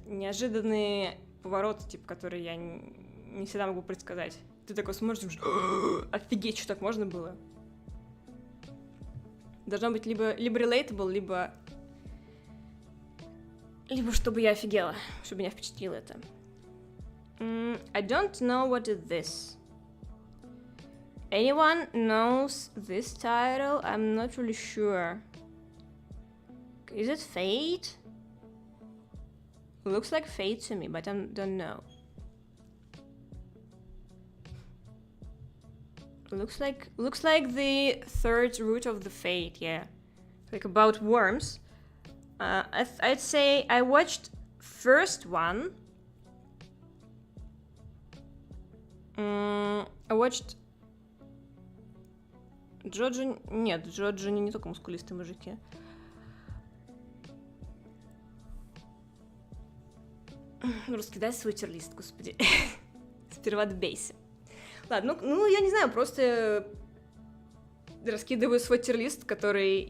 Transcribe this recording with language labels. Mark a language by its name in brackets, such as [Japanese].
[Russian] Неожиданные повороты, типа, которые я не всегда могу предсказать. Ты такой смотришь, думаешь, офигеть, что так можно было? Должно быть либо relatable, либо чтобы я офигела, чтобы меня впечатлило это. [English] I don't know what is this. Anyone knows this title? I'm not really sure. Is it Fate? Looks like Fate to me, but I don't know. Looks like the third root of the Fate, yeah. Like about worms. I'd say I watched first one. I watched Джоджо... [Russian] Нет, Джоджо не только мускулистые мужики. Раскидай свой тирлист, господи. Сперва добейся. Ладно, ну, я не знаю, просто раскидываю свой тирлист, который...